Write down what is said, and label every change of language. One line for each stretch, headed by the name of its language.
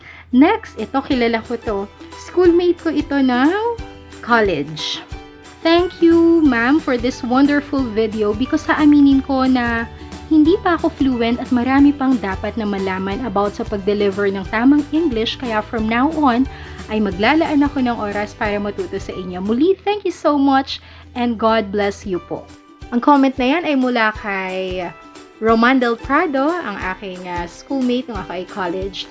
Filipino: Next, ito kilala ko to. Schoolmate ko ito ng college.
English: Thank you, ma'am, for this wonderful video because
Filipino: sa aminin ko na hindi pa ako fluent at marami pang dapat na malaman about sa pag-deliver ng tamang English, kaya
English: from now on
Filipino: ay maglalaan ako ng oras para matuto sa inyo.
English: Muli, thank you so much and God bless you po.
Filipino: Ang comment na yan ay mula kay Roman Del Prado, ang aking schoolmate ng ako ay college.